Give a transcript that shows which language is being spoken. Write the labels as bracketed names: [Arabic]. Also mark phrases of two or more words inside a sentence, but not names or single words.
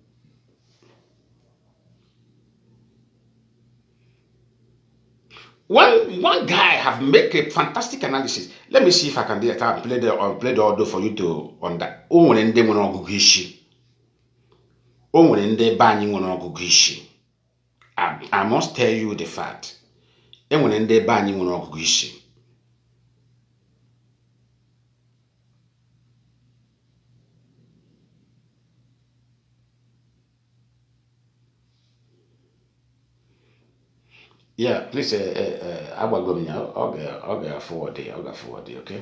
[English] One guy have made a fantastic analysis. Let me see if I can play the audio for you to on that. [Igbo] O nwere ndị be anyị nwere ọgụgụ isi. [English] I must tell you the fact. [Igbo] E nwere ndị be anyị nwere ọgụgụ isi. [English] Yeah, please, I'll forward it, okay?